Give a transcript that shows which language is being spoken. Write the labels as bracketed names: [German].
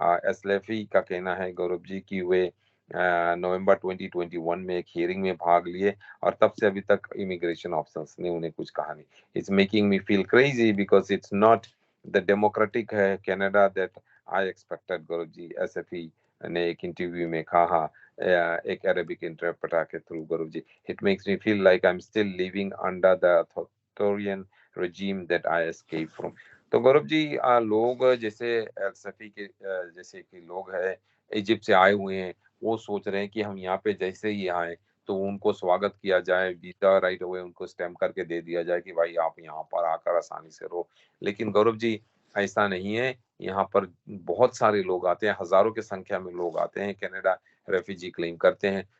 [Hindi] एसलेफी का कहना है गौरव जी कि वे नवंबर 2021 में एक हियरिंग में भाग लिए और तब से अभी तक इमिग्रेशन ऑफिसर्स ने उन्हें कुछ कहा नहीं। [English] It's making me feel crazy because it's not the democratic Canada that I expected. [Hindi] Gaurav ji, एसएफई ने एक इंटरव्यू में कहा, एक अरेबिक इंटरप्रेटर के through, Gaurav ji, [English] it makes me feel like I'm still living under the authoritarian regime that I escaped from। [Hindi] तो गौरव जी, लोग जैसे सफी के जैसे कि लोग हैं इजिप्ट से आए हुए हैं, वो सोच रहे हैं कि हम यहाँ पे जैसे ही आए तो उनको स्वागत किया जाए, वीजा राइट अवे उनको स्टैम्प करके दे दिया जाए कि भाई आप यहाँ पर आकर आसानी से रहो। लेकिन गौरव जी, ऐसा नहीं है। यहाँ पर बहुत सारे लोग आते हैं, हजारों की संख्या में लोग आते हैं कनाडा, रेफ्यूजी क्लेम करते हैं।